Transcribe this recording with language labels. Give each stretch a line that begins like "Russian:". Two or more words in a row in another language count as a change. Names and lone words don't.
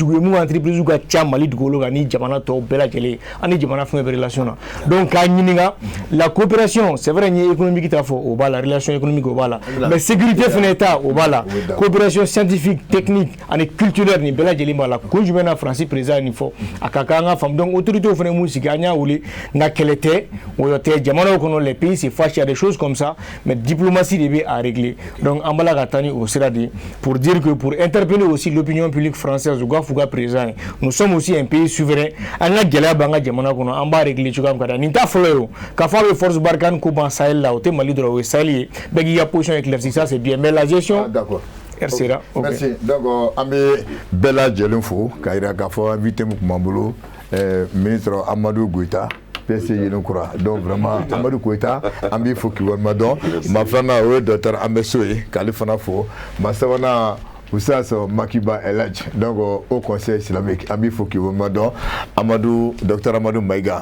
Bambara: dugu ye mun ka entreprise ka ca Mali dugukolo kan ni jamana tɔw bɛɛ lajɛlen ani jamana fɛn bɛɛ relation na donc k'a ɲininka
French: la coopération c'est vrai
Bambara: ni économique t'a fɔ o b'a la
French: relation économique
Bambara: o b'a la
French: mais sécurité
Bambara: fɛnɛ ta o b'a la
French: coopération scientifique technique
Bambara: ani culturelle ni bɛɛ lajɛlen b'a la kun jumɛn na Faransi président nin fɔ a ka kan an ka faamu
French: donc autorités
Bambara: fɛnɛ m'u sigi an y'a wuli nka kɛlɛ tɛ o tɛ jamanaw kɔnɔ
French: les pays se fâchent, il y a des choses comme ça mais diplomatie
Bambara: de bɛ
French: à régler donc
Bambara: an b'a la ka taa ni o sira de
French: pour dire que pour interpeller aussi l'opinion publique française
Bambara: u ka fuga
French: président nous sommes aussi un pays souverain
Bambara: an ka gɛlɛya b'an ka jamana kɔnɔ an b'a régler cogoya min ka di nin t'a fɔlɔ ye o k'a fɔ a bɛ force Barkhane ko ban Sahel la o tɛ Mali dɔrɔn o ye Sahel ye bɛɛ k'i ka
French: position éclaircie ça c'est bien mais la gestion d'accord. RCA Merci.
Bambara: Donc an bɛ bɛɛ lajɛlen fo k'a jira k'a fɔ invité min tun b'an bolo ministre Amadou Goïta PC Yelenkura
French: donc vraiment
Bambara: Amadou Goïta an b'i fo k'i waleɲuman dɔn ma filanan o ye docteur Ameso ye k'ale fana fo ma sabanan Oustaz Makiba Eladj
French: donc au conseil islamique
Bambara: an b'i fo k'i waleɲuman dɔn Amadou docteur Amadou Maïga